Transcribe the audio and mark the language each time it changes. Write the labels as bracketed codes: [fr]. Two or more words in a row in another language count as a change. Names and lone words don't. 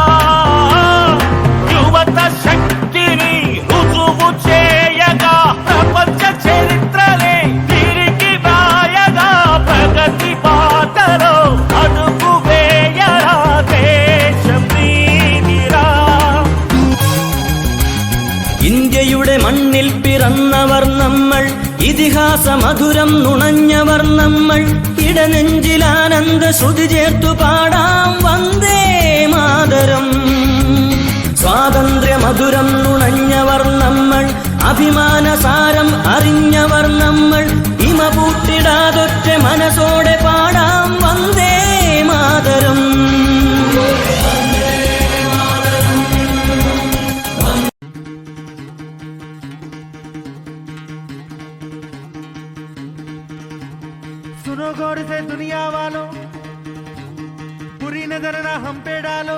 [te] శక్తిని రుజువు చేయగా ప్రపంచ చరిత్రలే తిరిగి రాయగా ప్రగతి బాటలో అడుగు వేయరా దేశం నీదిరా. [ml] ഇന്ത്യയുടെ മണ്ണിൽ പിറന്നവർ നമ്മൾ, ഇതിഹാസ മധുരം നുണഞ്ഞവർ നമ്മൾ. ഇടനെഞ്ചിലാനന്ദ ശ്രുതി ചേർത്തു പാടാം വന്ദേ മാതരം. സ്വാതന്ത്ര്യ മധുരം നുണഞ്ഞവർ നമ്മൾ, അഭിമാനസാരം അറിഞ്ഞവർ നമ്മൾ. ഇമ പൂട്ടിടാതൊറ്റ മനസ്സോടെ പാടാം വന്ദേ മാതരം. [hi] सुनो गौर से दुनिया वालों, बुरी नजर ना हम पे डालो.